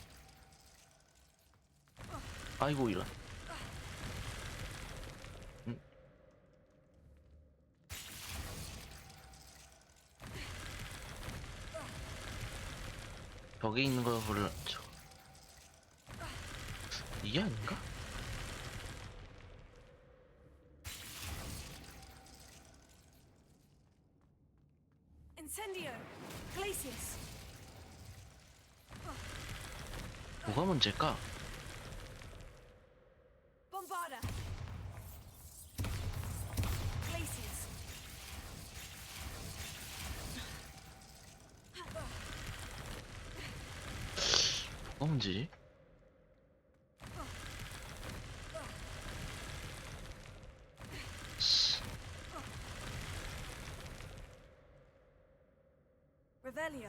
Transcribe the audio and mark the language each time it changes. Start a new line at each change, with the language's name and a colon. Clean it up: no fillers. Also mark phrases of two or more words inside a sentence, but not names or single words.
Korean: 아이고, 이런. 벽에 있는 걸 몰랐죠. 이게 아닌가?
English: Incendio. Glacius.
Korean: 뭐가 문제일까?
English: Bombarda. Glacius.
Korean: 뭐가 문제지?
English: Revelio.